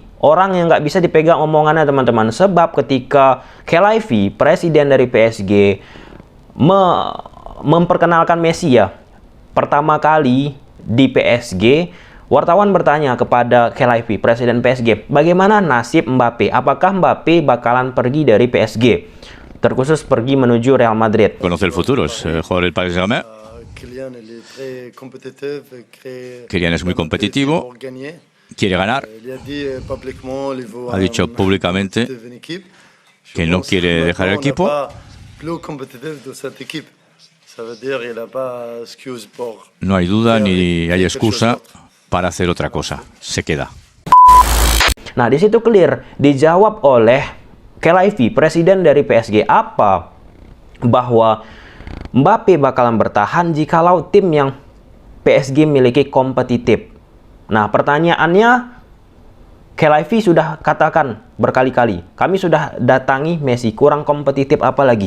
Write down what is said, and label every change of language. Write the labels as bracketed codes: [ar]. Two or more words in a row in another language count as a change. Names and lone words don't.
[id] Orang yang nggak bisa dipegang omongannya, teman-teman. Sebab ketika Khelaïfi, presiden dari PSG, memperkenalkan Messi ya, pertama kali di PSG, wartawan bertanya kepada Khelaïfi, presiden PSG, bagaimana nasib Mbappe? Apakah Mbappe bakalan pergi dari PSG? Terkhusus pergi menuju Real Madrid. [es] Conoce el futuro, es jugador del Paris Saint-Germain. Kylian es muy competitivo, quiere ganar. Ha dicho públicamente que no quiere dejar el equipo. No hay duda ni hay excusa para hacer otra cosa. Se queda. [id] Nah, di situ clear dijawab oleh Khelaïfi, presiden dari PSG, apa? Bahwa Mbappe bakalan bertahan jikalau tim yang PSG miliki kompetitif. Nah, pertanyaannya, Khelaïfi sudah katakan berkali-kali, kami sudah datangi Messi, kurang kompetitif apa lagi?